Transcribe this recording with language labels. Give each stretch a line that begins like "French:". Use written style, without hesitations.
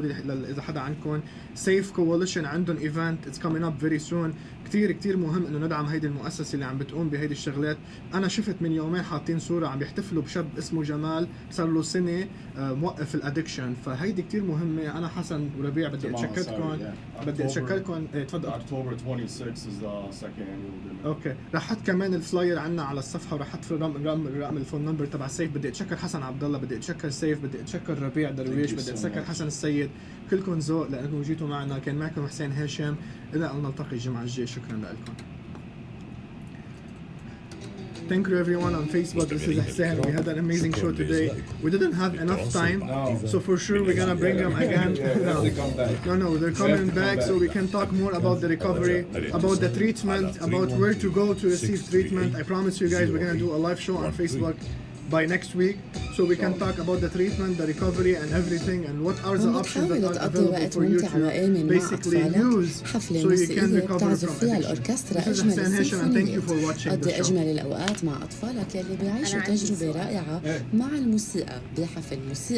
Arabic: هودي إذا حدا عندكم سيف كواليشن عندهم
English: Event it's coming up very soon.
Arabic: كتير مهم انه ندعم هيدي المؤسسه اللي عم بتقوم بهيدي الشغلات. انا شفت من يومين حاطين صوره عم بيحتفلوا بشاب اسمه جمال صار له سنه موقف الادكشن. فهيدي كتير مهمه. انا حسن وربيع بدي اتشكركم. تفضل.
English: October 26 is the second annual dinner.
Arabic: اوكي رح حط كمان الفلاير عنا على الصفحه ورح حط في رقم الفون نمبر تبع سيف. بدي اتشكر حسن عبد الله، بدي اتشكر سيف، بدي اتشكر ربيع درويش، بدي اتشكر حسن السيد. كلكم ذوق لانكم جيتوا معنا. كان معكم حسين هاشم. الى ان نلتقي الجمعه الجايه. شكرا لكم.
English: Thank you everyone on Facebook. This is Hassan. We had an amazing show today. We didn't have enough time, so for sure we're gonna bring them again. No, they're coming back so we can talk more about the recovery, about the treatment, about where to go to receive treatment. I promise you guys we're gonna do a live show on Facebook by next week, so we can talk about the treatment, the recovery and everything, and what are the options that are available for you to basically use so you can recover from addiction. This is Hassan Hashim and thank you for watching the show.
Arabic: أجمل الأوقات مع أطفالك يلي بيعيشوا تجربة رائعة مع الموسيقى بحفل موسيقى.